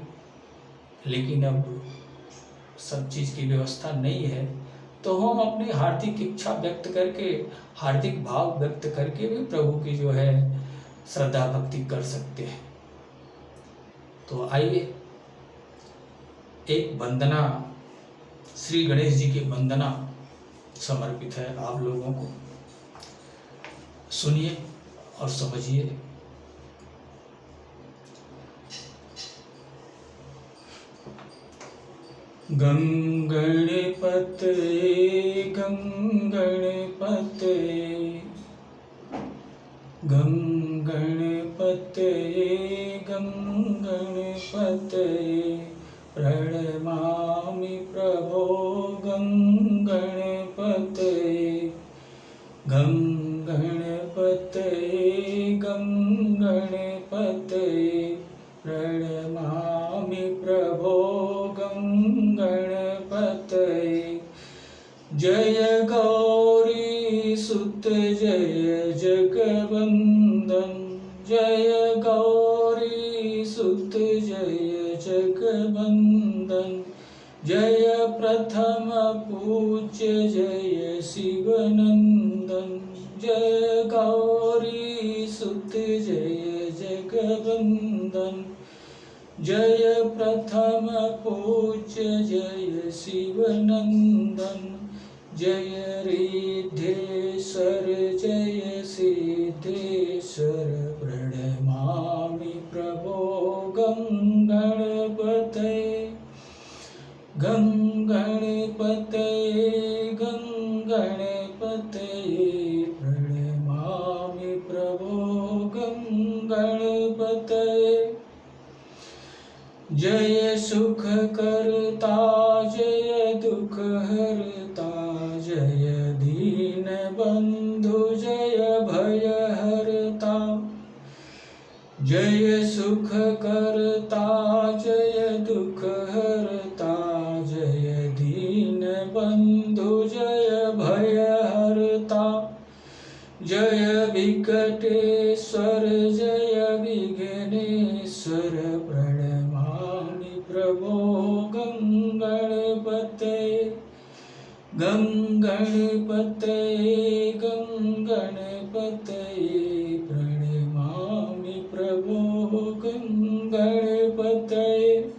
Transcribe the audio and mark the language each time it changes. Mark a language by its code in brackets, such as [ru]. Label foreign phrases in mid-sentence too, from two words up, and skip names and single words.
[hi] लेकिन अब सब चीज़ की व्यवस्था नहीं है तो हम अपनी हार्दिक इच्छा व्यक्त करके, हार्दिक भाव व्यक्त करके भी प्रभु की जो है श्रद्धा भक्ति कर सकते हैं। तो आइए, एक वंदना, श्री गणेश जी की वंदना समर्पित है आप लोगों को। सुनिए और समझिए। [sa] गंगणपतये गंगणपतये गंगणपतये गंगणपतये प्रणमामि प्रभो गंगणपतये गंगणपतये गंगणपतये प्रणमामि प्रभो गंगणपतये। [hi] जय गौरी सुत जय जगवंदन, जय गौरी सुत जय जगवंदन, जय प्रथम पूज्य जय शिवनंदन, जय गौरी सुत जय जगवंदन, जय प्रथम पूज्य जय शिवनंदन, जय रिद्धेश्वर जय सिद्धेश्वर [sa] प्रणमामि प्रभो गंगणपतये गंगणपतये गंगणपतये प्रणमामि प्रभो गंगणपतये। [hi] जय सुख करता जय दुख हरता, जय दीन बंधु जय भय हरता, जय सुख करता जय दुख हरता, जय दीन बंधु जय भय हरता, जय विकटेश्वर जय विघ्नेश्वर [sa] प्रणमामि प्रभो गंगणपतये गंगणपतये गंगणपतये प्रणमामि प्रभो गंगणपतये।